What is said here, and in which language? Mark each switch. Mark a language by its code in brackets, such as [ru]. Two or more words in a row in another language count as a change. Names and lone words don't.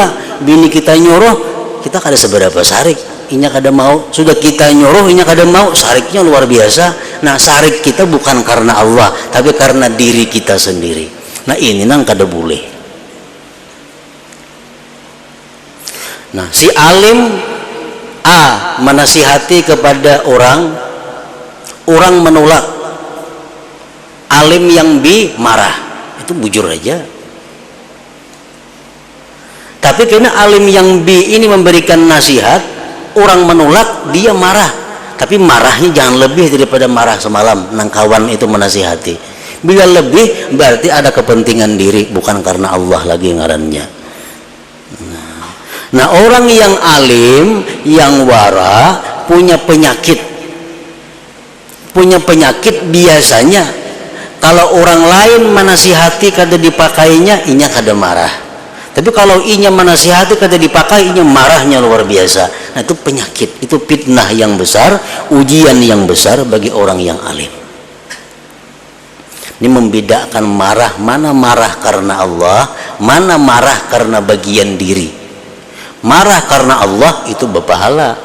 [bjn] Bini kita nyuruh, kita kada seberapa sarik, inya kada mau. Sudah kita nyuruh, inya kada mau, sariknya luar biasa. Nah, sarik kita bukan karena Allah, tapi karena diri kita sendiri. Nah, ini nang kada boleh. [id] Nah, si alim A menasihati kepada orang menolak. Alim yang B marah, itu bujur aja. Tapi karena alim yang B ini memberikan nasihat, orang menolak, dia marah. [bjn] Tapi marahnya jangan lebih daripada marah semalam nang kawan itu menasihati. Bila lebih berarti ada kepentingan diri, bukan karena Allah lagi ngarannya. Nah, orang yang alim, yang wara, punya penyakit biasanya kalau orang lain menasihati kada dipakainya, inya kada marah. Tapi kalau inya menasihati kada dipakai, inya marahnya luar biasa. [id] Nah, itu penyakit, itu fitnah yang besar, ujian yang besar bagi orang yang alim. Ini membedakan marah, mana marah karena Allah, mana marah karena bagian diri. Marah karena Allah itu berpahala.